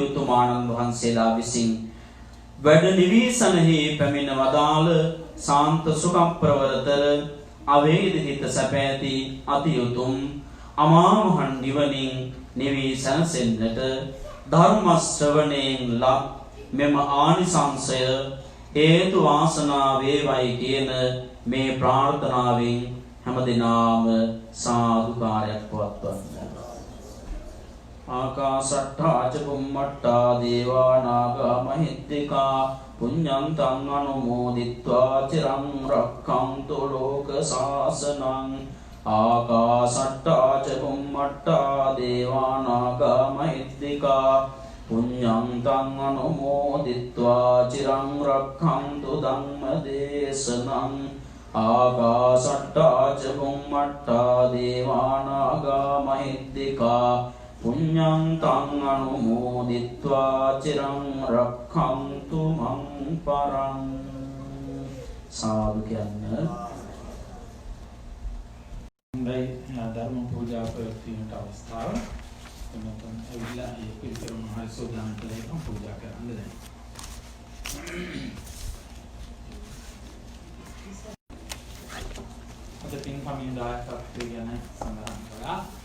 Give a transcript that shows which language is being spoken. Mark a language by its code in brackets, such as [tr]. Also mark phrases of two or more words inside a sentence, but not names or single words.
[si] උතුමාණන් වහන්සේලා විසින් වැඩ නිවීසනෙහි පැමිණ වදාළ සාන්ත සුඛ ප්‍රවරතර අවේදිත සැපැති අති උතුම් අමා මහ නිවනින් නිවී සැනසෙන්නට ධර්ම ශ්‍රවණයෙන් ලබ මෙම ආනිසංසය හේතු වාසනා වේවයි කියන මේ ප්‍රාර්ථනාවෙන් හැමදිනාම සාදුකාරයක් පවත්වන්න. [pi] ආකාශට්ඨා ච බුම්මට්ඨා දේවා නාග මහිද්దికා පුඤ්ඤන්තං අනුමෝදිත්වා චිරං රක්ඛන්තු ලෝක සාසනං. ආකාශට්ඨා ච බුම්මට්ඨා දේවා නාග මහිද්దికා පුඤ්ඤන්තං අනුමෝදිත්වා චිරං රක්ඛන්තු ධම්ම දේශනං. ආකාශට්ඨා ච බුම්මට්ඨා දේවා නාග මහිද්దికා පුඤ්ඤන්තං අනුමෝදිත්වා චිරං රක්ඛන්තු මං පරං. [si] සාදු කියන්න. හොඳයි ධර්ම පූජා ප්‍රවෘත්තියට අවස්ථාව. එතන ඇවිල්ලා ඒ පිළිතුරු මහල් සෝදාන කළේ පූජා කරන්න දැන්. අද පින්කමේ දායකත්වය ගැන සඳහන් කළා.